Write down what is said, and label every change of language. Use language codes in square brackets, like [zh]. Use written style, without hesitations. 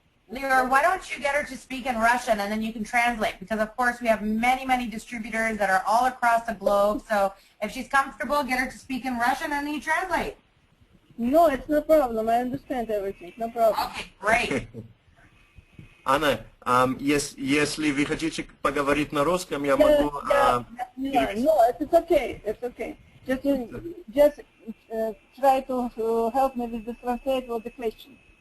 [en] Leora, why don't you get her to speak in Russian and then you can translate, because of course we have many, many distributors that are all across the globe, so if she's comfortable, get her to speak in Russian and then you translate. No, it's no problem. I understand everything. No problem. Okay, great. [ru] Анна, если вы хотите поговорить на русском, я могу... [en] No, it's okay. It's okay. Just try to help me with the translate of the question.